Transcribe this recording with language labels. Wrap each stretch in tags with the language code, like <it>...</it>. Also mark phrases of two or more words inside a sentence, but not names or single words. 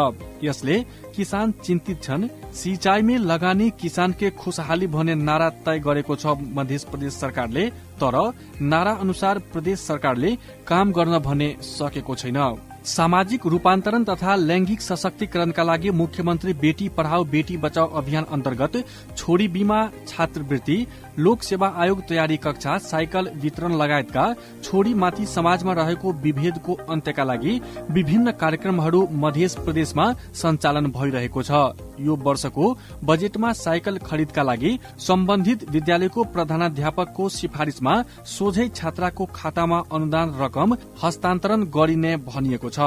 <ne>यसले किसान चिन्तित छन्। सिंचाईमै लगानी किसान के खुशहाली भन्ने नारा तय गरेको छ मध्य प्रदेश सरकारले, तर नारा अनुसार प्रदेश सरकारले काम गर्न भने सकेको छैन। सामाजिक रूपान्तरण तथा लैंगिक सशक्तिकरणका लागि मुख्यमन्त्री बेटी पढाओ बेटी बचाओ अभियान अन्तर्गत छोरी बीमा, छात्रवृत्ति, लोक सेवा आयोग तयारी कक्षा, साइकल वितरण लगायतका छोरीमाथि समाजमा रहेको विभेदको अन्त्यका लागि विभिन्न कार्यक्रमहरू मध्य प्रदेशमा सञ्चालन भइरहेको छ। यो वर्षको बजेटमा साइकल खरिदका लागि सम्बन्धित विद्यालयको प्रधानाध्यापकको सिफारिशमा सोझै छात्राको खातामा अनुदान रकम हस्तान्तरण गरिने भनिएको छ।</ne>